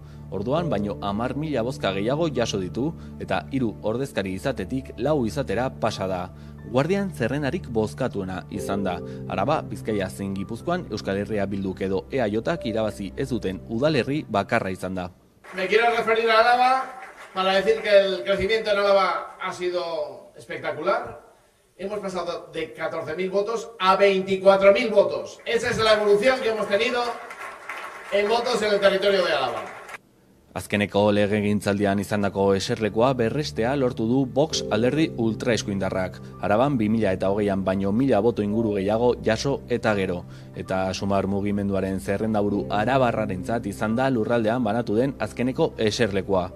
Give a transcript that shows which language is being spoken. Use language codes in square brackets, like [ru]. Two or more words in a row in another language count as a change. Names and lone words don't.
[eu] Orduan baino 10.000 bozka gehiago jaso ditu eta 3 ordezkari izatetik 4 izatera pasa da. Guardian zerrenarik bozkatuena izan da. Araba, Bizkaia zein Gipuzkoan Euskal Herria Bilduk edo EAJak irabazi ez duten udalerri bakarra izan da. [es] Me quiero referir a Araba para decir que el crecimiento en Araba ha sido espectacular. Hemos pasado de 14.000 votos a 24.000 votos. Esa es la evolución que hemos tenido en votos en el territorio de Álava. [eu] Azkeneko legegintzaldian izandako eserlekoa berrestea lortu du Vox alderdi ultraeskuindarrak. Araban 2020an baino 1000 boto inguru gehiago jaso eta gero. Eta Sumar mugimenduaren zerrendaburu arabarrarentzat izan da lurraldean banatu den azkeneko eserlekoa.